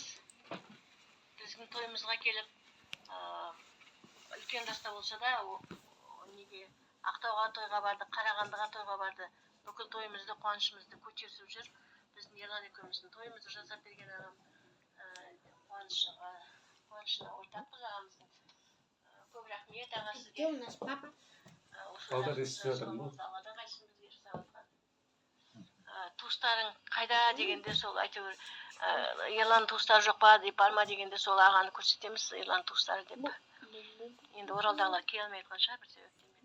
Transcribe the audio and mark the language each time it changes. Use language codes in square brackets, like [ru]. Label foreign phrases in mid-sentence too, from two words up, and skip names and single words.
[kk] Біздің тойымызға келіп, үлкен жаста болса да, неге Ақтауға тойға барды, Қарағандыға тойға барды. Бүкіл тойымызды, қуанышымызды көтерісіп жүр. Біздің Ерлан екеуміздің тойымызды жасап берген ағам. Қуанышына ортақпыз ағамыздың. Көп рахмет аға сізге. [ru] Где у нас папа? [kk] Алладан қайсын бізге жасаватқан. Туыстарың қайда дегенде сол әйтеуір Ерлан туыстары жоқ па, бар ма дегенде сол ағаны көрсетеміз, Ерлан туыстары деп. Енді Оралдағылар келе алмай жатқан шығар бір себептен.